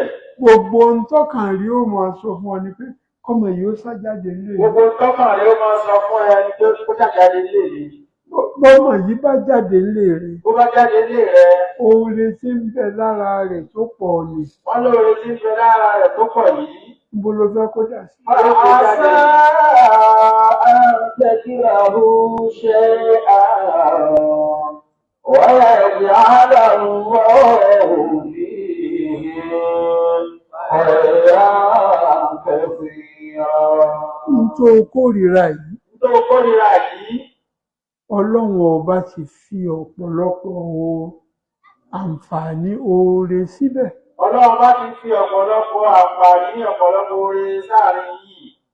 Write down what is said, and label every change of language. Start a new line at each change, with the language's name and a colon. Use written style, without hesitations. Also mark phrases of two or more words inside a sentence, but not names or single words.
Yoruba: gbogbo ohun tọ́kàn rí ó máa sọ fún ọ ni pé kọ́mọ yìí ó ṣàjáde nílé mi. Gbogbo tọ́kàn rí ó máa sọ fún ẹ ni pé kó ṣàjáde nílé mi. bọ́mọ yìí bá jáde nílé rẹ̀. Bó bá jáde nílé rẹ̀. oore tí ń bẹ lára rẹ̀ tó pọ̀ ni. Wọ́n lóore tí ń bẹ lára rẹ̀ tó pọ̀ yìí. Níbo ló fẹ́ kó dà sí?
Arabic: عسى أن تكرهوا شيئا ويجعل الله فيه خيرا كثيرا.
Yoruba: nítorí kórìíra yìí ọlọ́run ọba ti fi ọ̀pọ̀lọpọ̀ àǹfààní oore síbẹ̀. Ọlọ́run bá ti fi ọ̀pọ̀lọpọ̀ àǹfààní ọ̀pọ̀lọpọ̀ oore sáàrin yìí.